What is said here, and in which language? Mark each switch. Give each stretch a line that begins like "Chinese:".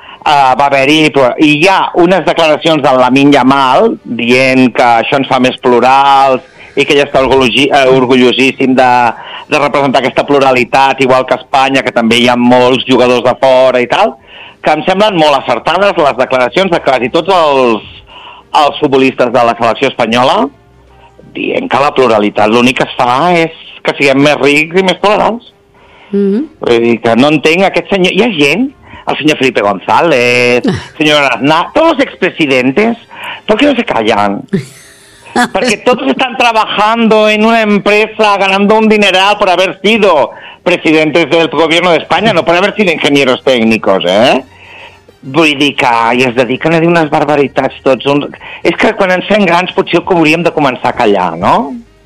Catalan: va haver-hi, i hi ha unes declaracions de Lamine Yamal dient que això ens fa més plurals i que ell està orgullosíssim de representar aquesta pluralitat, igual que Espanya, que també hi ha molts jugadors de fora i tal, que em semblen molt acertades les declaracions de quasi tots els futbolistes de la selecció espanyola dient que la pluralitat l'únic que es fa és que siguem més rics i més plurals. Mm-hmm. Vull dir que no entenc aquest senyor... Hi ha gent... El senyor Felipe González, senyor Aznar, tots els
Spanish: expresidentes, ¿por qué no se callan?
Catalan: Perquè tots estan
Spanish: trabajando en una empresa ganando un dineral por haber sido presidentes del gobierno de España, no por haber sido ingenieros técnicos, ¿eh?
Catalan: Vull dir que ai, es dediquen a dir unes barbaritats tots. És que quan ens fem grans potser que hauríem de començar a callar, no?